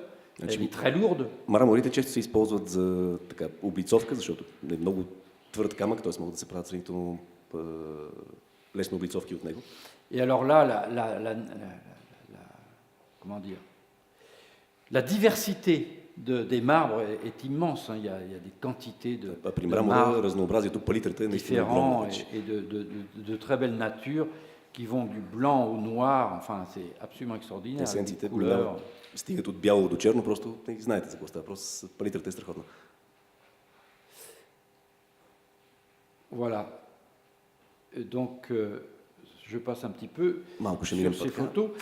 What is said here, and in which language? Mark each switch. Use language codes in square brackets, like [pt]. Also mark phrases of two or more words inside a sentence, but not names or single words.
[fr] Elle est très lourde. [bg] Мраморите често се използват за така, облицовка, защото е много твърд камък, т.е. могат да се правят сравнително лесно облицовки от него. [fr] Et alors là, comment dire, la diversité des marbres est immense. Hein. Il y a des quantités [bg] А при [fr] de [bg] мрамора [fr] marbres [bg] разнообразието, палитрата е наистина огромна [fr] différents [bg] вече. [fr] et de très belle nature qui vont du blanc au noir. Enfin, c'est absolument extraordinaire. avec des [bg] Есенциите [fr] couleurs. [bg] стигат от бяло до черно, просто не знаете за какво става. Просто палитрата е страхотна. [fr] Voilà. Donc, je passe un petit peu [bg] Малко ще [fr] sur [bg] минем [fr] ces [bg] по-така. [fr] photos.